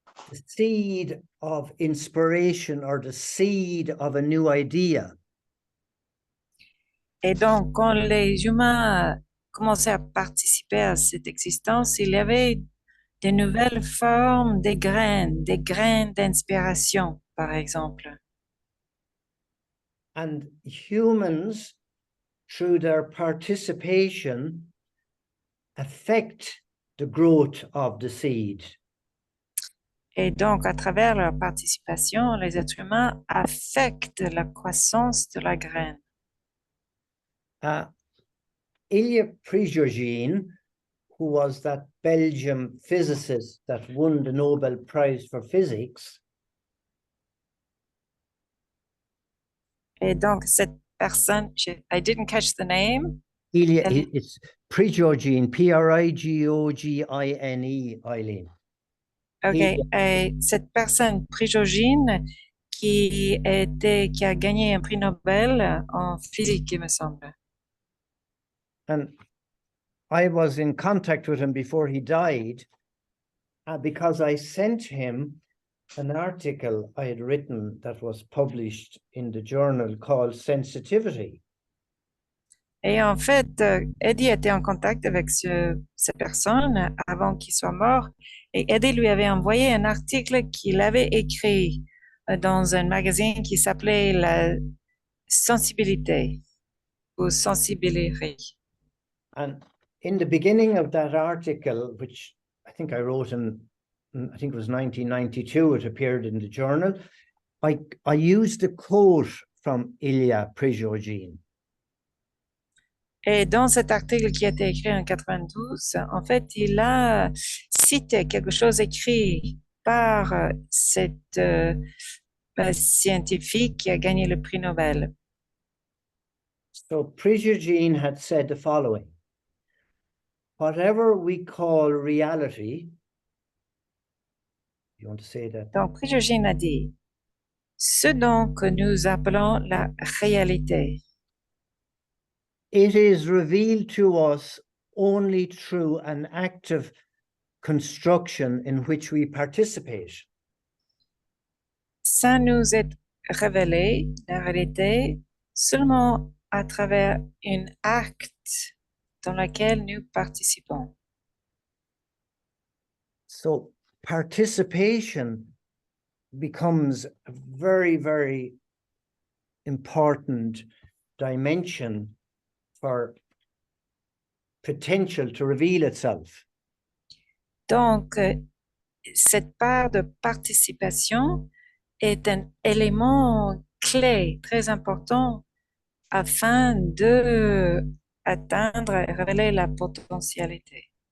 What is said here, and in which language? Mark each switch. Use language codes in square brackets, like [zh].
[en] The seed of inspiration or the seed of a new idea. [fr] Et donc, quand les humains commençaient à participer à cette existence, il y avait de nouvelles formes, des graines d'inspiration, par exemple. [en] And humans, through their participation, affect the growth of the seed. [fr] Et donc, à travers leur participation, les êtres humains affectent la croissance de la graine. [en] Ilya Prigogine, who was that Belgian physicist that won the Nobel Prize for Physics, [fr] Et donc, cette personne, [en] I didn't catch the name. Ilya, it's Prigogine, Prigogine, Eileen. OK. [fr] Et cette personne, Prigogine, qui a gagné un prix Nobel en physique, il me semble. [en] And I was in contact with him before he died because I sent him an article I had written that was published in the journal called Sensitivity. [fr] Et en fait, Eddie était en contact avec cette personne avant qu'il soit mort. Et Eddie lui avait envoyé un article qu'il avait écrit dans un magazine qui s'appelait La Sensibilité ou Sensibilité. [en] And in the beginning of that article, which I think I wrote I think it was 1992, it appeared in the journal, I used a quote from Ilya Prigogine. [fr] Et dans cet article qui a été écrit en 92, en fait, il a cité quelque chose écrit par cette scientifique qui a gagné le prix Nobel. [en] So Prigogine had said the following: whatever we call reality, you want to say that? [fr] Donc, Prigogine a dit, ce dont que nous appelons la réalité, [en] it is revealed to us only through an active construction in which we participate. [fr] ça nous est révélé, la réalité, seulement à travers un acte dans lequel nous participons. [en] So participation becomes a very, very important dimension for potential to reveal itself. [fr] Donc, cette part de participation est un élément clé, très important, afin de atteindre et révéler la potentialité.